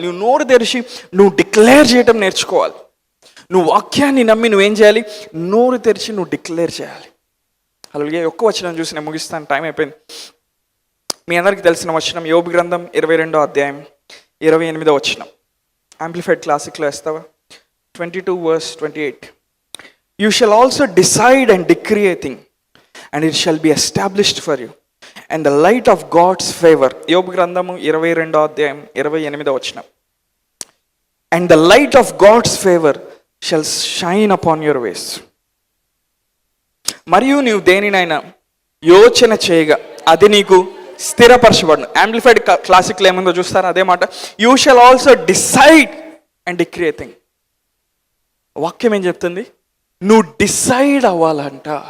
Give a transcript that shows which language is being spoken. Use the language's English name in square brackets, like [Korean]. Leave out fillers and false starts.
[Telugu] నువ్వు నోరు తెరిచి నువ్వు డిక్లేర్ చేయడం నేర్చుకోవాలి. నువ్వు వాక్యాన్ని నమ్మి నువ్వేం చేయాలి, నోరు తెరిచి నువ్వు డిక్లేర్ చేయాలి. అలాగే ఒక్క వచనం చూసి నేను ముగిస్తాను, టైం అయిపోయింది. మీ అందరికీ తెలిసిన వచనం యోబు గ్రంథం 22వ అధ్యాయం 28వ వచనం. యాంప్లిఫైడ్ క్లాసిక్లో వేస్తావా? 22:28. [English] You shall also decide and decree a thing, and it shall be established for you, and the light of God's favor. [Telugu] యోబు గ్రంథము 22వ అధ్యాయం 28వ వచనం. [English] And the light of God's favor shall shine upon your ways. [Telugu] మరియు నీవు దేనినైనా యోచన చేయగా అది నీకు స్థిరపరచబడును. యాంప్లిఫైడ్ క్లాసిక్లో ఏముందో చూస్తారా? అదే మాట. [English] You shall also decide and decree a thing. [Telugu] వాక్యం ఏం చెప్తుంది? నువ్వు డిసైడ్ అవ్వాలంట.